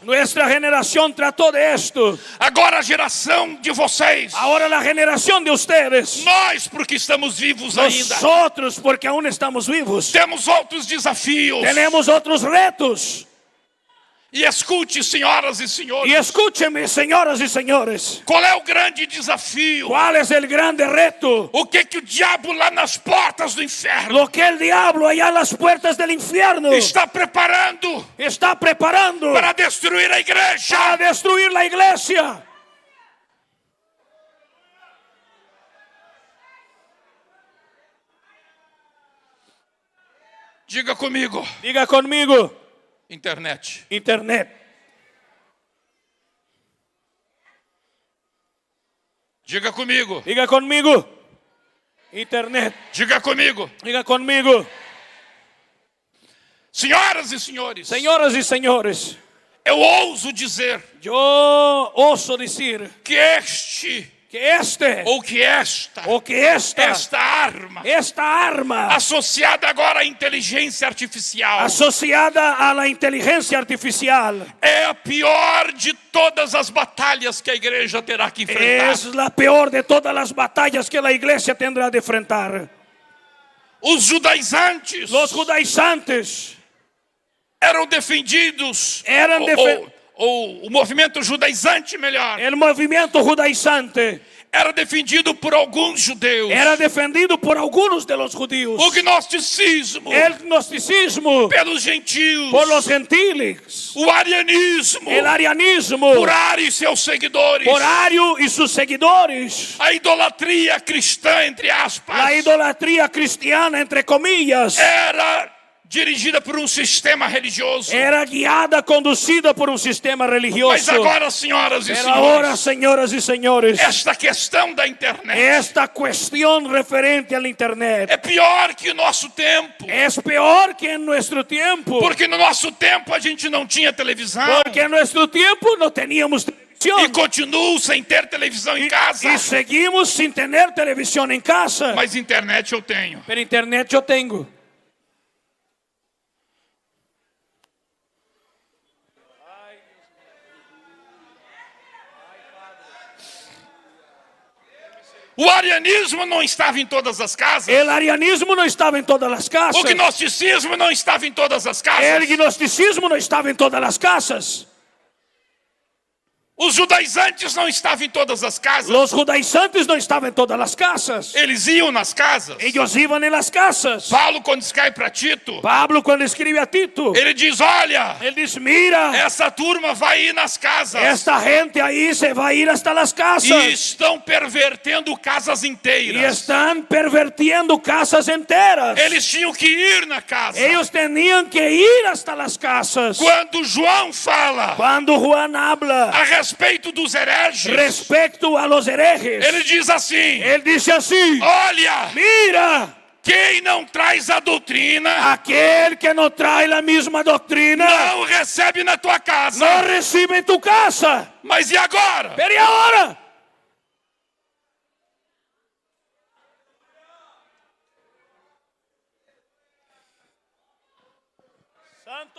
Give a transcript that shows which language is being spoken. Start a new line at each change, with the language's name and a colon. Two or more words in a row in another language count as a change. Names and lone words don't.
Spanish: Nuestra generación trató de esto.
Portuguese: Agora a geração de vocês,
Spanish: Ahora la generación de ustedes,
Portuguese: nós, porque estamos vivos ainda,
Spanish: nosotros, porque aún estamos vivos,
Portuguese: temos outros desafios.
Spanish: tenemos otros retos.
Portuguese: E escute, senhoras e
Spanish: Y
Portuguese: senhores,
Spanish: escúcheme, señoras y señores,
Portuguese: qual é o grande desafio?
Spanish: ¿cuál es el grande reto?
Portuguese: O que o diabo lá nas portas do inferno
Spanish: Lo que el diablo allá en las puertas del infierno
Portuguese: está preparando
Spanish: está preparando
Portuguese: para destruir a igreja.
Spanish: para destruir la iglesia.
Portuguese: Diga comigo,
Spanish: Diga conmigo,
Portuguese: internet.
Spanish: internet.
Portuguese: Diga comigo,
Spanish: Diga conmigo, internet.
Portuguese: diga comigo.
Spanish: Diga conmigo,
Portuguese: Senhoras e senhores,
Spanish: señoras y señores,
Portuguese: eu ouso dizer
Spanish: yo oso decir
Portuguese: que este ou que esta arma associada agora à inteligência artificial é a pior de todas as batalhas que a igreja terá que enfrentar.
Spanish: es la peor de todas las batallas que la iglesia tendrá de enfrentar.
Portuguese: Os judaizantes
Spanish: Los judaizantes
Portuguese: eram defendidos, ou o movimento judaizante, melhor,
Spanish: el movimiento judaizante
Portuguese: era defendido por alguns judeus.
Spanish: era defendido por algunos de los judíos.
Portuguese: O gnosticismo
Spanish: El gnosticismo
Portuguese: pelos gentios.
Spanish: por los gentiles.
Portuguese: O arianismo
Spanish: El arianismo
Portuguese: por Ario e seus seguidores.
Spanish: por Ario y sus seguidores.
Portuguese: A idolatria cristã, entre aspas,
Spanish: La idolatría cristiana, entre comillas,
Portuguese: era dirigida por sistema religioso.
Spanish: era guiada, conducida por un sistema
Portuguese: Mas
Spanish: religioso.
Portuguese: agora, senhoras e
Spanish: Pero ahora,
Portuguese: senhores,
Spanish: señoras y señores,
Portuguese: esta questão da internet
Spanish: esta cuestión referente al internet
Portuguese: é pior que o nosso tempo.
Spanish: es peor que en nuestro tiempo.
Portuguese: Porque no nosso tempo a gente não tinha televisão.
Spanish: Porque en nuestro tiempo no teníamos televisión.
Portuguese: E continuo sem ter televisão em casa.
Spanish: Y seguimos sin tener televisión en casa.
Portuguese: Mas internet eu tenho.
Spanish: Pero internet yo tengo.
Portuguese: O arianismo não estava em todas as casas.
Spanish: El arianismo no estaba en todas las casas.
Portuguese: O gnosticismo não estava em todas as casas.
Spanish: El gnosticismo no estaba en todas las casas.
Portuguese: Os judaizantes não estavam em todas as casas.
Spanish: Los judaizantes no estaban en todas las casas.
Portuguese: Eles iam nas casas.
Spanish: Ellos iban en las casas.
Portuguese: Paulo, quando escreve para Tito,
Spanish: Pablo, cuando escribe a Tito,
Portuguese: ele diz: olha,
Spanish: él dice, mira,
Portuguese: essa turma vai ir nas casas.
Spanish: esta gente ahí se va a ir hasta las
Portuguese: E
Spanish: casas.
Portuguese: estão pervertendo casas
Spanish: Y
Portuguese: inteiras.
Spanish: están pervirtiendo casas enteras.
Portuguese: Eles tinham que ir na casa.
Spanish: Ellos tenían que ir hasta las casas.
Portuguese: Quando João fala
Spanish: Cuando Juan habla
Portuguese: a respeito dos hereges,
Spanish: respecto a los herejes,
Portuguese: ele diz assim:
Spanish: él dice así,
Portuguese: olha,
Spanish: mira,
Portuguese: quem não traz a doutrina
Spanish: aquel que no trae la misma doctrina
Portuguese: não recebe na tua
Spanish: no
Portuguese: casa.
Spanish: recibe en tu casa.
Portuguese: Mas e agora?
Spanish: Pero ¿y ahora? Santo.